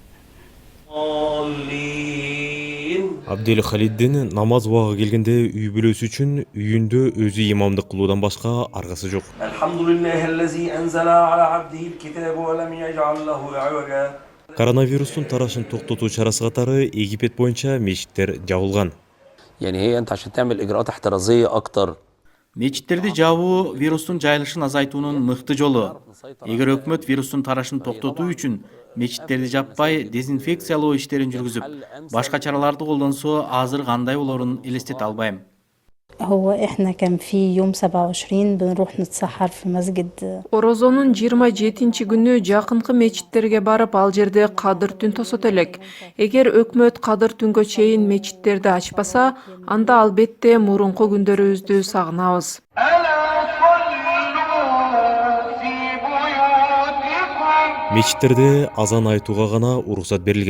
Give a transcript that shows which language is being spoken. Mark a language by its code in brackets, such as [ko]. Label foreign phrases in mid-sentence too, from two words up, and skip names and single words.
[ky] Абдел Халиддин намаз убагы келгенде үй бүлөсү үчүн үйүндө өзү имамдык кылуудан башка аргасы жок. Коронавирустун тарашын токтотуу чарасы катары Египет боюнча мечиттер жабылган. [ar] يعني هي انت عشان تعمل اجراءات احترازيه اكتر. [ky] Мечиттерди жабуу вирустун жайылышын азайтуунун мыкты жолу. Эгер өкмөт вирустун тарашын токтотуу үчүн мечиттерди жаппай, дезинфекциялоо иштерин жүргүзүп, башка чараларды колдонсо, азыр кандай болорун элестете албайм. [ar] هو احنا كان في يوم 27 بنروح نتسحر في مسجد. [ky] Орозонун 27-күнү жакынкы мечиттерге барып, ал жерде кадыр түн тосот элек. Эгер өкмөт кадыр түнгө чейин мечиттерди ачпаса, анда албетте мурунку күндөрүбүздү сагынабыз. Мечиттерде азан айтууга гана уруксат берилген.